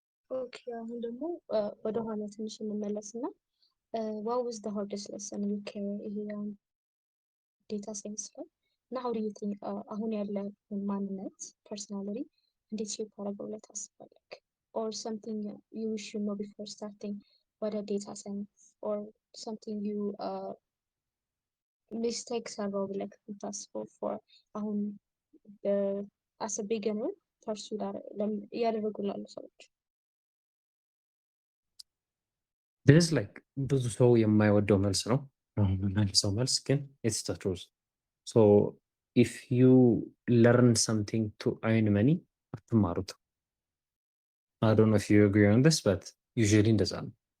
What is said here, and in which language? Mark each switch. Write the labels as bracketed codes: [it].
[am] ኦኬ አሁን ደግሞ ወደ ኋላ ትንሽ እንመለስና [en] what was the hardest lesson you carry [am] ይሄ ዴታ ሳይንስ ላይ እና [en] how do you think [am] አሁን ያለ ማንነት personality እንዴት ሼፕ አደረገው ብለህ ታስባለህ? [en] Or something you wish you know before starting whether data science or something you mistakes [am] አድርገው ብለህ የምታስበው [en] for አሁን as a beginner pursue [am] እያደረጉ ላሉ ሰዎች [en] this is like [am] ብዙ ሰው የማይወደው መልስ ነው የምመልሰው መልስ [en] ግን it's the truth so if you learn something to earn money [am] አትማሩት [en] I don't know if you agree on this but usually [am] እንደዛ ነው